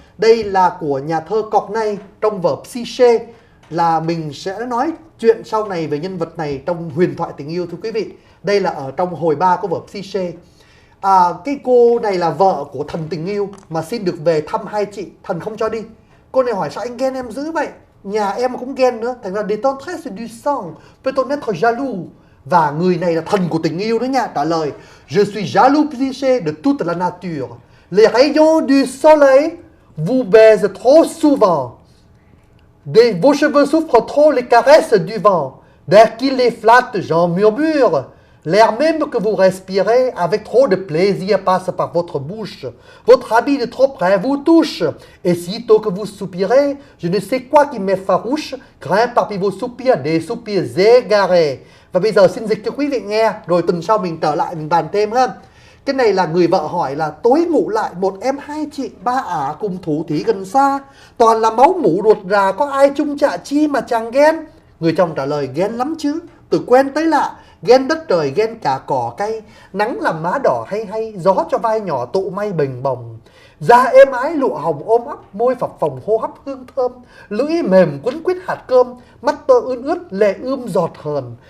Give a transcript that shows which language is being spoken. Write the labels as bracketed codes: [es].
[vi] Đây là của nhà thơ Cọc Nay trong vở Psyche, là mình sẽ nói chuyện sau này về nhân vật này trong huyền thoại tình yêu thưa quý vị. Đây là ở trong hồi 3 của vở Psyche. Cái cô này là vợ của thần tình yêu mà xin được về thăm hai chị, thần không cho đi. Cô này hỏi sao anh ghen em dữ vậy, nhà em cũng ghen nữa. Thành ra [fr] des tendresses du sang peut on être jaloux. [vi] Và người này là thần của tình yêu đó nha, trả lời: [fr] Je suis jaloux Psyche de toute la nature. Les rayons du soleil vous baise trop souvent, des vos cheveux souffrent trop les caresses du vent, dès qu'il les flatte, j'en murmure, l'air même que vous respirez avec trop de plaisir passe par votre bouche, votre habit de trop près vous touche, et sitôt que vous soupirez, je ne sais quoi qui m'effarouche, grimpe parmi vos soupirs des soupirs égarés. [vi] Và bây giờ xin dịch cho quý vị nghe, rồi tuần sau mình trở lại mình bàn thêm ha. Cái này là người vợ hỏi là tối ngủ lại một em hai chị ba ả cùng thủ thỉ gần xa, toàn là máu mủ ruột rà, có ai chung chạ chi mà chàng ghen. Người chồng trả lời: ghen lắm chứ, từ quen tới lạ, ghen đất trời, ghen cả cỏ cây, nắng làm má đỏ hay hay, gió cho vai nhỏ tụ may bình bồng, da êm ái lụa hồng ôm ấp, môi phập phồng hô hấp hương thơm, lưỡi mềm quấn quýt hạt cơm, mắt tơ ươn ướt lệ ươm giọt hờn.